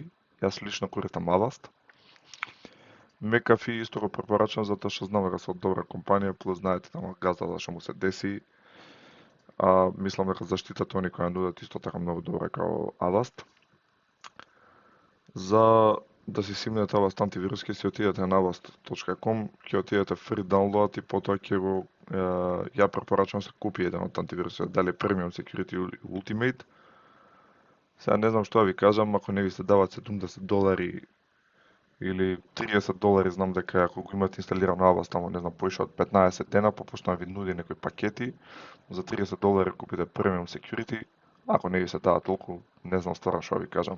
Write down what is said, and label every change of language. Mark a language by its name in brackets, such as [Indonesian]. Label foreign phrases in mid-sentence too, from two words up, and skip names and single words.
[Macedonian] Јас лично користам Avast. McAfee исто го препорачам затоа што знам дека се од добра компанија, плюс знаете тamo газдата што му се деси. А мислам дека заштитата они кои ја нудат исто така многу добра како Avast. За да си симнете Avast антивирус, ќе си отидете на avast.com, ќе отидете [English] free download [Macedonian] и потоа ќе го ја препорачувам се купи еден од антивирусите, дали Premium Security или Ultimate. Сега не знам што да ви кажам, ако не ви се дават $70 или $30, знам дека ако го имате инсталирано Avast, тамо не знам, поише од 15 дена, попошто ви нуди некои пакети, за $30 купите Premium Security, ако не ви се дава толку, не знам стварно што да ви кажам.